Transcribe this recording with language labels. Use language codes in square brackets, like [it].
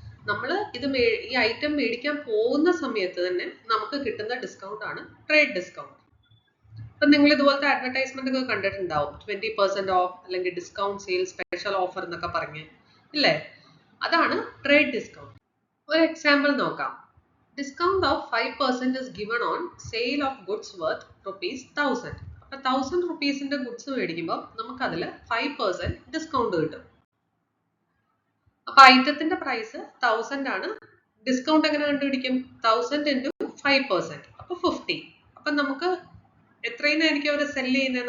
[ml] നമ്മൾ ഈ ഐറ്റം മേടിക്കാൻ പോകുന്ന സമയത്ത് തന്നെ നമുക്ക് കിട്ടുന്ന ഡിസ്കൗണ്ട് ആണ് ട്രേഡ് ഡിസ്കൗണ്ട്. ഇപ്പം നിങ്ങൾ ഇതുപോലത്തെ അഡ്വർടൈസ്മെന്റ് ഒക്കെ കണ്ടിട്ടുണ്ടാവും. 20% ഓഫ് അല്ലെങ്കിൽ ഡിസ്കൗണ്ട് സെയിൽ സ്പെഷ്യൽ ഓഫർ എന്നൊക്കെ പറഞ്ഞ് ഇല്ലേ? അതാണ് ട്രേഡ് ഡിസ്കൗണ്ട്. ഒരു എക്സാമ്പിൾ നോക്കാം. [en] Discount of 5% is given on sale of goods worth ₹1000. [ml] അപ്പം 1000 റുപ്പീസിന്റെ ഗുഡ്സ് മേടിക്കുമ്പോൾ നമുക്കതിൽ 5% ഡിസ്കൗണ്ട് കിട്ടും. അപ്പൊ ഐറ്റത്തിന്റെ പ്രൈസ് 1000 ആണ്. ഡിസ്കൗണ്ട് എങ്ങനെ കണ്ടുപിടിക്കും? [en] 1000 into 5%, [ml] അപ്പൊ 50. അപ്പൊ നമുക്ക് എത്രയിനായിരിക്കും അവർ സെല് ചെയ്യുന്നത്?